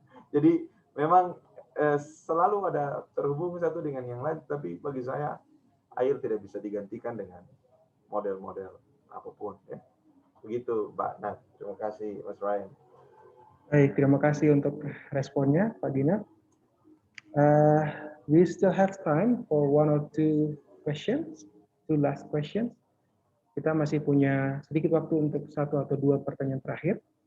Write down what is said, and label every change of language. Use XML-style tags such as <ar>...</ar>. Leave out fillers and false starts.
<id>Jadi memang selalu ada terhubung satu dengan yang lain, tapi bagi saya air tidak bisa digantikan dengan model-model apapun. Ya. Begitu, Mbak Nat. Terima kasih, Mas Ryan. Baik, terima kasih untuk responnya, Pak Dinar.</id> <en>We still have time for one or two questions, two last questions.</en> <id>Kita masih punya sedikit waktu untuk satu atau dua pertanyaan terakhir.</id>